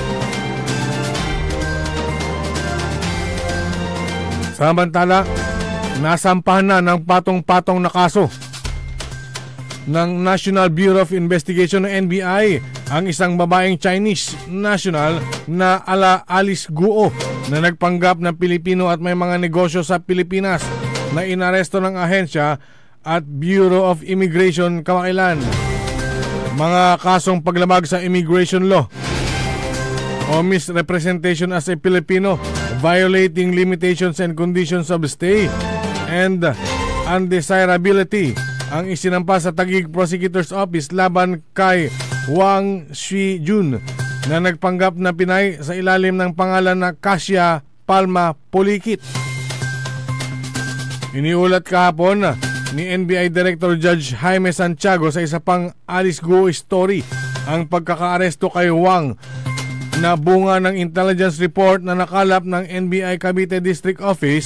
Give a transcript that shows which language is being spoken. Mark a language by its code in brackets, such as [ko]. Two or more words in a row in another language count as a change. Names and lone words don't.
[tl] Samantala, nasampahan na ng patong-patong na kaso ng National Bureau of Investigation o NBI ang isang babaeng Chinese national na Alice Guo na nagpanggap na Pilipino at may mga negosyo sa Pilipinas na inaresto ng ahensya at Bureau of Immigration kamakailan. Mga kasong paglabag sa [en] immigration law [tl] o [en] misrepresentation as a Filipino, violating limitations and conditions of stay, and undesirability [tl] ang isinampa sa Taguig Prosecutor's Office laban kay Wang Shijun na nagpanggap na Pinay sa ilalim ng pangalan na Kasia Palma Pulikit. Iniulat kahapon ni NBI Director Judge Jaime Santiago sa isa pang Alice Guo story ang pagkakaaresto kay Wang na bunga ng [en] intelligence report [tl] na nakalap ng NBI Cavite District Office.